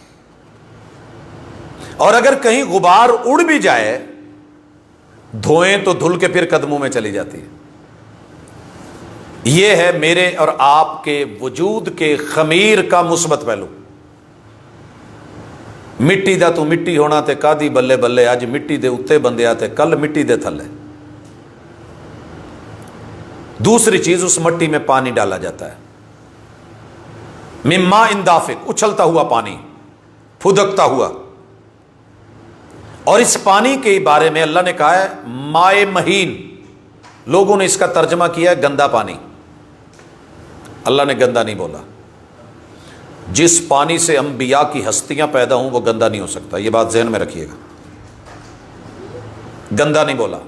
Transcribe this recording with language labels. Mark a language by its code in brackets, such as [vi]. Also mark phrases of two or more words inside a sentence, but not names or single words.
[ur] اور اگر کہیں غبار اڑ بھی جائے، دھوئیں تو دھل کے پھر قدموں میں چلی جاتی ہے۔ یہ ہے میرے اور آپ کے وجود کے خمیر کا مثبت پہلو۔ [pa] مٹی دا تو مٹی ہونا تے کادی بلے بلے، اج مٹی دے اتے بندیا تے کل مٹی دے تھلے۔ [ur] دوسری چیز، اس مٹی میں پانی ڈالا جاتا ہے، [ar] من ماء دافق، [ur] اچھلتا ہوا پانی، پھدکتا ہوا۔ اور اس پانی کے بارے میں اللہ نے کہا ہے [ar] مائے مہین، [ur] لوگوں نے اس کا ترجمہ کیا ہے گندا پانی۔ اللہ نے گندا نہیں بولا، جس پانی سے انبیاء کی ہستیاں پیدا ہوں وہ گندا نہیں ہو سکتا، یہ بات ذہن میں رکھیے گا، گندا نہیں بولا۔